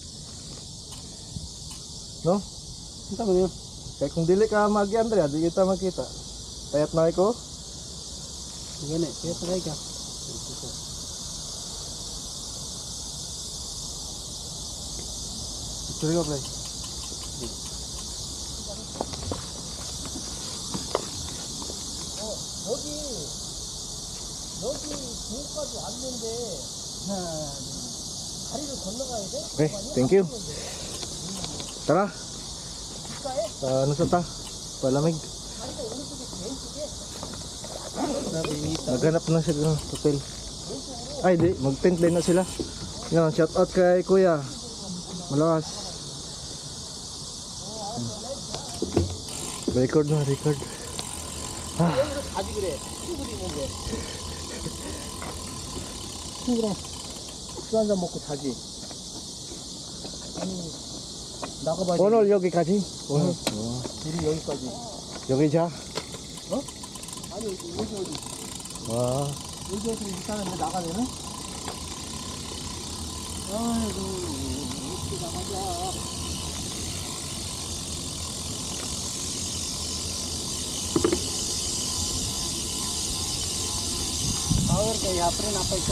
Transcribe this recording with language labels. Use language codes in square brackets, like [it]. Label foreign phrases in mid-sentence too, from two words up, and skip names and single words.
[en] No? [tl] Ang tama niyo. [ceb] Kay kung dili ka magian dre, di kita makita. [tl] Payat na ko. Gani, kaya tagay ka. Picture ko, pre. [ko] 여기 중까지 왔는데 다리를 건너가야 돼? [en] Okay, thank you. [tl] Tara. Ano sa ta? Palamig. Naghanap na siya ng hotel. Ay, di. Mag-tent din na sila. Yan, [en] shout out [tl] kay Kuya. Malakas. Record. Ah. [ko] 가지 그래. 친구도 있는데. 친구랑 술 한잔 먹고 자지. 아니 나가봐야지. 오늘 여기까지? 오늘. 우리 여기까지. 여기 자? 아니 여기 어디? 와. 여기 어디 일단은 나가면은? 아이고 어떻게 나가자. [hi] और क्या यहाँ पर ना पैसा